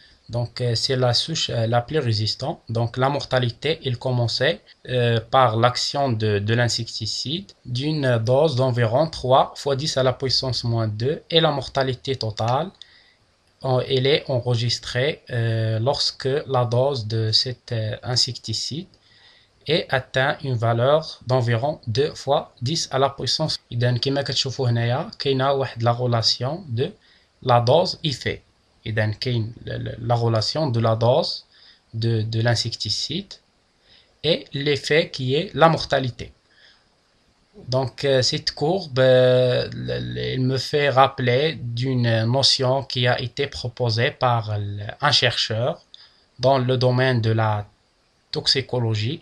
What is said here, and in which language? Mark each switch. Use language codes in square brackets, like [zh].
[fr] Donc c'est la souche la plus résistante. Donc la mortalité il commençait par l'action de l'insecticide d'une dose d'environ 3 fois 10 à la puissance moins 2 et la mortalité totale elle est enregistrée lorsque la dose de cet insecticide est atteint une valeur d'environ 2 fois 10 à la puissance. [ar] إذا كما كتشوفوا هنايا كاينه واحد لا [fr] relation de la dose effet. [ar] إذا كاين [fr] la relation de la dose de l'insecticide et l'effet qui est la mortalité. Donc cette courbe elle me fait rappeler d'une notion qui a été proposée par un chercheur dans le domaine de la toxicologie.